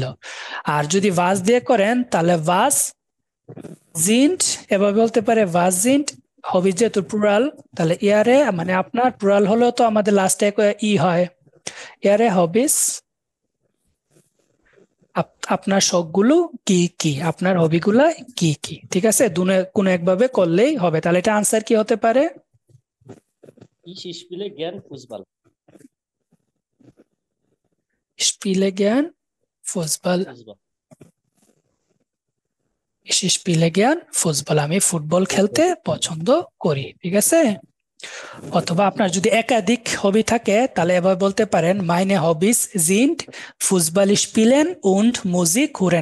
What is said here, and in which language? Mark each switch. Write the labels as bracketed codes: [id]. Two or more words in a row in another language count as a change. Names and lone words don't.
[bn] আর যদি ভাস দিয়ে করেন, তাহলে [de] was sind [bn] এভাবে বলতে পারে, [de] was sind Hobbys [bn] যেহেতু প্লুরাল, তাহলে ইয়ারে মানে আপনার প্লুরাল হলেও তো আমাদের লাস্টে ই হয়, [de] Ihre Hobbys, [bn] আপনার শখগুলো কি কি, আপনার হবিগুলা কি কি। ঠিক আছে, কোনো একভাবে করলেই হবে। তাহলে এটা আনসার কি হতে পারে? [de] Ich spiele gern Fußball. spiele gern Fußball, spiele gern Fußball, [bn] আমি ফুটবল খেলতে পছন্দ করি। ঠিক আছে, অথবা আপনার যদি একাধিক হবি থাকে, তাহলে এভাবে বলতে পারেন [de] meine Hobbys sind Fußball spielen und Musik hören.